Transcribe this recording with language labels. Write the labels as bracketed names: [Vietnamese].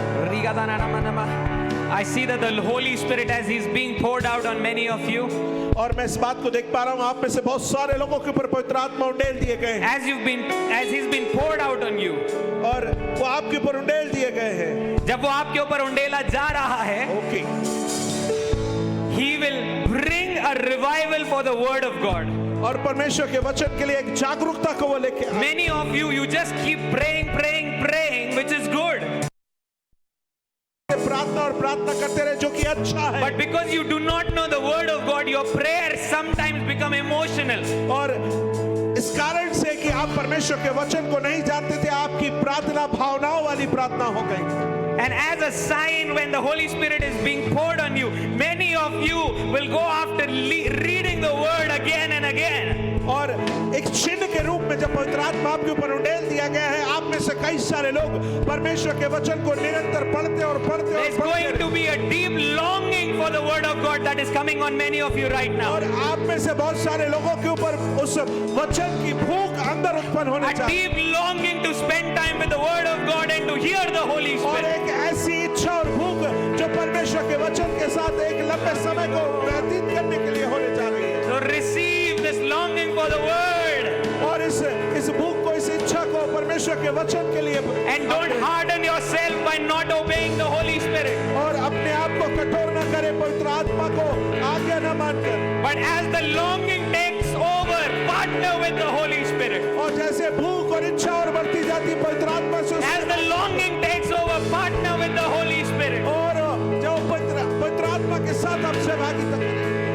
[English] I see that the Holy Spirit, as He's being poured out on many of you, [Hindi] और मैं इस बात को देख पा रहा हूँ आप में से बहुत सारे लोगों के ऊपर पवित्र आत्मा उंडेल दिए गए हैं [English] as He's been poured out on you. [Hindi] और वो आपके ऊपर उंडेल दिए गए हैं जब वो आपके ऊपर उंडेला जा रहा है, okay [English] He will bring a revival for the Word of God. [Hindi] और परमेश्वर के वचन के लिए एक जागरूकता को वो लेके आए। [English] Many of you, you just keep praying, praying, praying, which is good. [Hindi] प्रार्थना और प्रार्थना करते रहे जो कि अच्छा है [English] But because you do not know the Word of God, your prayers sometimes become emotional. [Hindi] और इस कारण से कि आप परमेश्वर के वचन को नहीं जानते थे आपकी प्रार्थना भावनाओं वाली प्रार्थना हो गई [English] And as a sign, when the Holy Spirit is being poured on you, many of you will go after reading the Word again and again. [Hindi] और एक चिन्ह के रूप में जब पवित्र आत्मा आपके ऊपर उंडेल दिया गया है आप में से कई सारे लोग परमेश्वर के वचन को निरंतर पढ़ते और पढ़ते और [English] There's going to be a deep longing for the Word of God that is coming on many of you right now. [Hindi] और आप में से बहुत सारे लोगों के ऊपर उस वचन की भूख अंदर उत्पन्न होने [English] A [Hindi] चाहिए [English] deep longing to spend time with the Word of God and to hear the Holy [Hindi] और [English] Spirit. [Hindi] एक ऐसी इच्छा और भूख जो परमेश्वर के वचन के साथ एक लंबे समय को व्यतीत करने के लिए होने जा रही है [English] So receive this longing for the Word. [Hindi] और इस भूख को इस इच्छा को परमेश्वर के वचन के लिए [English] And don't harden yourself by not obeying the Holy Spirit. [Hindi] और अपने आप को कठोर न करे पवित्र आत्मा को आज्ञा न मानकर [English] But as the longing takes over, partner with the Holy Spirit. [Hindi] और जैसे भूख और इच्छा और बढ़ती जाती है पवित्र आत्मा से [English] As the longing takes over, partner with the Holy Spirit. [Hindi] और जब पवित्र आत्मा के साथ आप सहभागिता करें